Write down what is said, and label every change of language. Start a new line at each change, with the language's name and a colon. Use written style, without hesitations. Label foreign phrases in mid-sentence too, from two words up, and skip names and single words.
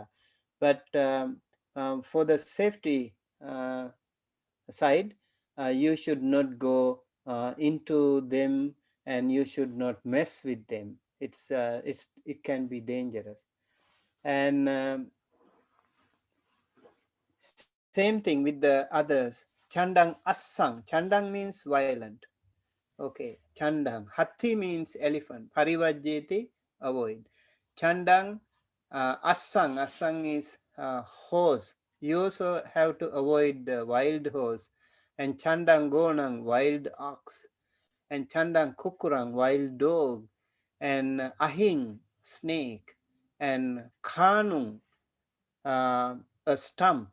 English: But for the safety side, you should not go into them, and you should not mess with them. It can be dangerous. And same thing with the others.
Pali: Chandang assang.
English: Chandang means violent. Okay. Chandang. Hathi means elephant. Parivajjeti, avoid.
Pali: Chandang assang.
English: Assang is horse. You also have to avoid the wild horse. And
Pali: Chandang gonang,
English: wild ox. And
Pali: Chandang kukurang,
English: wild dog. And ahing, snake. And khanung, a stump.